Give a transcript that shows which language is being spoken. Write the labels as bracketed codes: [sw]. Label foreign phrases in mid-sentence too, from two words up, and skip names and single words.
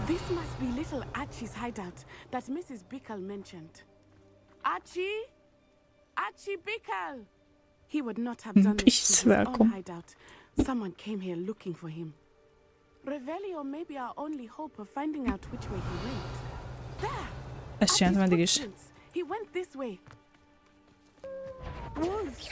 [en] This must be little Archie's hideout that Mrs. Bickle mentioned. Archie? Archie Bickle! He would not have done this to his own hideout. Someone came here looking for him. ℍ𝕠𝓁 may be our only hope of finding out which way he went. There! [hu] Ezt csináltam eddig is. [en] He went this way. Wolves!